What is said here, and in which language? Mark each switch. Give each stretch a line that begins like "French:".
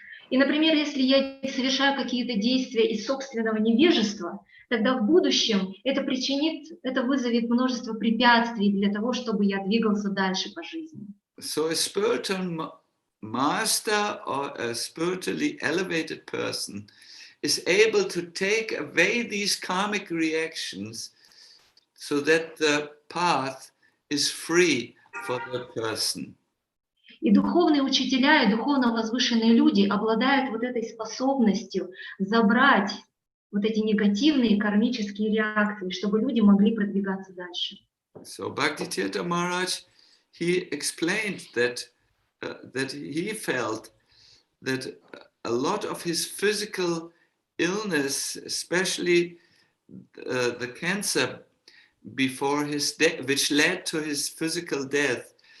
Russian: И, например, если я совершаю какие-то действия из собственного невежества, тогда в будущем это вызовет множество препятствий для того, чтобы я двигался дальше по жизни.
English: So a spiritual master or a spiritually elevated person is able to take away these karmic reactions so that the path is free for the person.
Russian: И духовные учителя, и духовно возвышенные люди обладают вот этой способностью забрать вот эти негативные кармические реакции, чтобы люди могли продвигаться дальше.
English: So Bhaktitirtha Maharaj, he explained that that he felt that a lot of his physical illness, especially the cancer before his death, which led to his physical death,